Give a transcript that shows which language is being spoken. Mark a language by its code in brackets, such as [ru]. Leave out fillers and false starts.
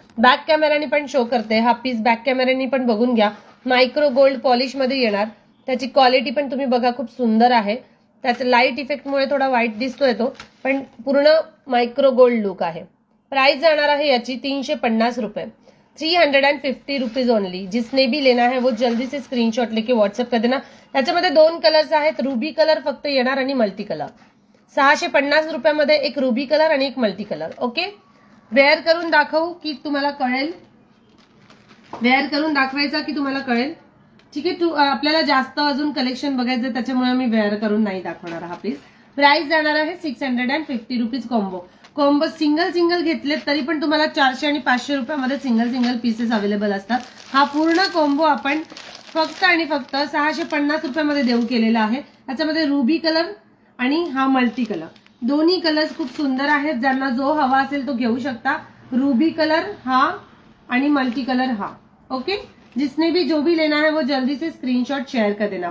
[mr] Back कॅमेराने पण show करते. हा पीस बॅक कॅमेराने पण बघून घ्या. मायक्रो गोल्ड पॉलिश मध्ये येणार. त्याची क्वालिटी पण तुम्ही बघा, खूप सुंदर आहे. त्याच्या लाईट इफेक्टमुळे थोडा व्हाईट दिसतोय तो, पण पूर्ण मायक्रो गोल्ड लुक आहे. प्राइस जाणार आहे याची 350 रुपए, 350 रुपीज ओनली। [hi] जिसने भी लेना है वो जल्दी से स्क्रीनशॉट लेके व्हाट्सअप कर देना। [mr] त्याच्यामध्ये 2 कलर्स आहेत, रुबी कलर फक्त येणार आणि मल्टी कलर। 650 रुपयामध्ये एक रुबी कलर आणि एक मल्टी कलर। ओके, वेअर करून दाखवू की तुम्हाला कळेल, वेअर करून दाखवायचा की तुम्हाला कळेल। ठीक आहे, आपल्याला जास्त अजून कलेक्शन बघायचं त्याच्यामुळे मी वेअर करून नाही दाखवणार हा प्लीज। प्राइस जाणार आहे 650 रुपीज कॉम्बो। कॉम्बो सिंगल घेतलेत तरी पण तुम्हाला 400 आणि 500 रुपयामध्ये सिंगल पीसेस अवेलेबल असतात। हा पूर्ण कॉम्बो आपण फक्त आणि फक्त 650 रुपयामध्ये देऊ केलेला आहे। त्याच्यामध्ये रुबी कलर आणि हा मल्टी कलर, दोन्ही कलर्स खूप सुंदर आहेत। ज्यांना जो हवा असेल तो घेऊ शकता। रुबी कलर हा आणि मल्टी कलर हा। [hi] ओके, जिसने भी जो भी लेना है वो जल्दी से स्क्रीनशॉट शेयर कर देना।